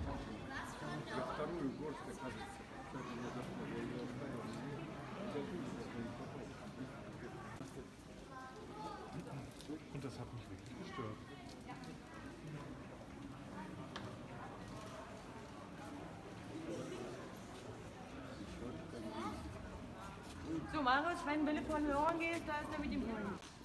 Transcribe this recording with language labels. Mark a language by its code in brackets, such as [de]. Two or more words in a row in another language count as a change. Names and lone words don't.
[ru] За вторую горсть, оказывается, что это не зашло, я ее оставил. [de] Und das hat mich wirklich gestört. So, Marius, wenn du von hören gehst, da ist er mit dem Hund.